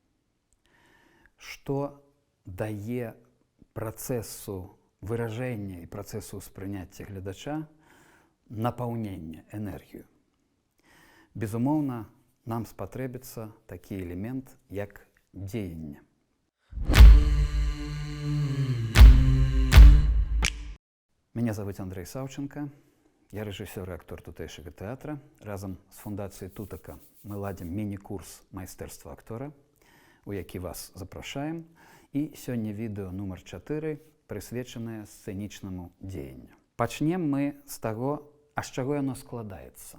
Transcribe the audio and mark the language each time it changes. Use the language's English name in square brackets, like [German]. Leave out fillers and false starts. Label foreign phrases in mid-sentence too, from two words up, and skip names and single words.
[Belarusian] Што дае працэсу выражэння і працэсу ўспрыняцця гледача напаўнення, энергію? Безумоўна, нам спатрэбіцца такі элемент, як дзеянне. [Russian] Меня зовут Андрей Савченко. [Belarusian] Я рэжысёр і актор тутэйшага тэатра. Разам з фундацыяй Тутака мы ладзім міні-курс майстэрства актора, у які вас запрашаем. І сёння відэо нумар 4, прысвечанае сцэнічнаму дзеянню. Пачнем мы з таго, а з чаго яно складаецца.